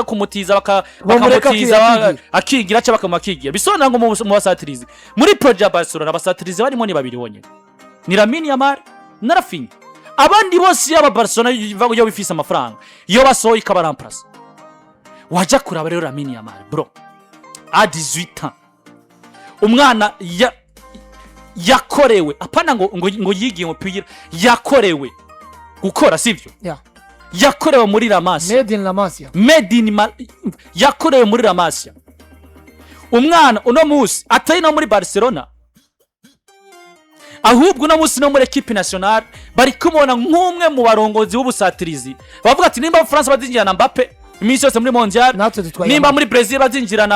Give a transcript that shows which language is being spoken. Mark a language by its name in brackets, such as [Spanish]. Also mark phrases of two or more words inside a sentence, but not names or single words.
[Rundi] kumutiza bakamutiza akigira cyo bakamakigira bisonera ngo mu basatirizi muri project Barcelona abasatirizi barimo ni babiri wonyene ni Lamine Yamal na Rafinha abandi bose yaba Barcelona yo bifise amafaranga yo basohoye ikabaramplasa waja kuraba rero Lamine Yamal bro [French] a 18 ans [Rundi] umwana yakorewe apana ngo yigiye umupira yakorewe gukora sivyo yakorewe muri La Masia yakorewe muri La Masia umwana uno musi atari no muri Barcelona ahubwo no munsi no muri [French] equipe nationale [Rundi] bari kumubona nk'umwe mu barongozi b'ubusatirizi bavuga ati nimba France bazinjirana Mbappe iminsi yose muri mondial nimba muri Brazil bazinjirana